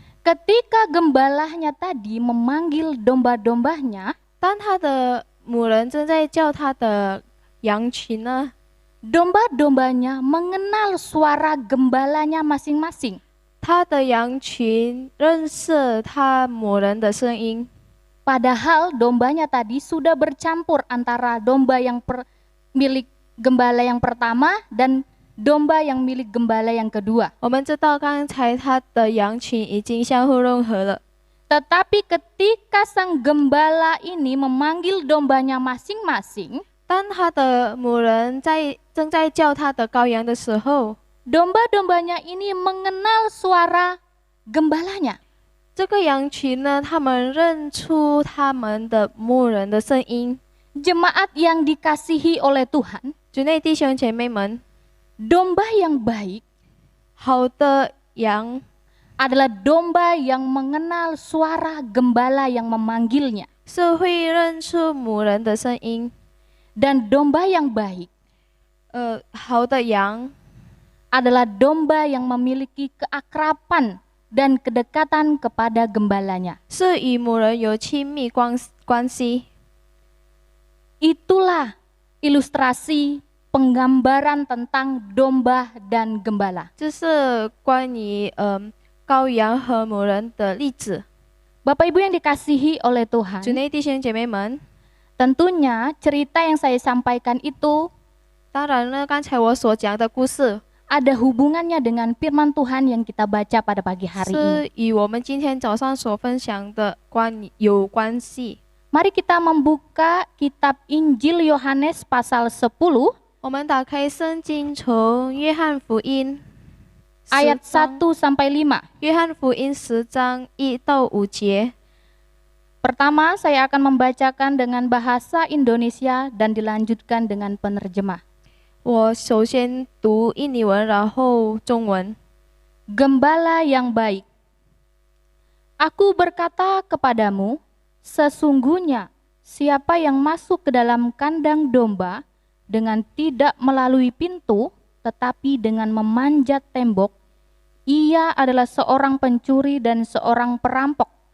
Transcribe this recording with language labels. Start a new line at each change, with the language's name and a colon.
Indonesian: Ketika gembalanya tadi memanggil domba-dombanya,
Chinese: 当他的牧人正在叫他的羊群呢，
Indonesian: domba-dombanya mengenal suara gembalanya masing-masing.
Chinese: 他的羊群认识他牧人的声音。
Indonesian: Padahal dombanya tadi sudah bercampur antara domba yang milik gembala yang pertama dan domba yang milik gembala yang kedua.
Chinese: 我们知道刚才他的羊群已经相互融合了，
Indonesian: Tetapi ketika sang gembala ini memanggil dombanya masing-masing,
Chinese: 当他的牧人正在叫他的羔羊的时候，
Indonesian: domba-dombanya ini mengenal suara gembalanya.
Chinese: 这个羊群呢，他们认出他们的牧人的声音。
Indonesian: Jemaat yang dikasihi oleh Tuhan,
Chinese: 主内弟兄姐妹们，
Indonesian: domba yang baik
Chinese: 好的羊
Indonesian: adalah domba yang mengenal suara gembala yang memanggilnya.
Chinese: 是会认出牧人的声音，
Indonesian: Dan domba yang baik
Chinese: 好的羊
Indonesian: adalah domba yang memiliki keakraban dan kedekatan kepada gembalanya.
Chinese: 是与牧人有亲密关系。
Indonesian: Itulah ilustrasi penggambaran tentang domba dan gembala.
Chinese: 这是关于羔羊和牧人的例子。
Indonesian: Bapak Ibu yang dikasihi oleh Tuhan,
Chinese: 主内弟兄姐妹们，
Indonesian: tentunya cerita yang saya sampaikan itu
Chinese: 当然了，刚才我所讲的故事
Indonesian: ada hubungannya dengan firman Tuhan yang kita baca pada pagi hari ini.
Chinese: 是与我们今天早上所分享的有关系。
Indonesian: Mari kita membuka kitab Injil Yohanes pasal 10
Chinese: 我们打开圣经，从约翰福音
Indonesian: ayat
Chinese: 10
Indonesian: 1 sampai 5.
Chinese: 约翰福音10章1到5节。
Indonesian: Pertama, saya akan membacakan dengan bahasa Indonesia dan dilanjutkan dengan penerjemah.
Chinese: 我首先读印尼文，然后中文。
Indonesian: Gembala yang baik. Aku berkata kepadamu, sesungguhnya siapa yang masuk ke dalam kandang domba dengan tidak melalui pintu, tetapi dengan memanjat tembok, ia adalah seorang pencuri dan seorang perampok.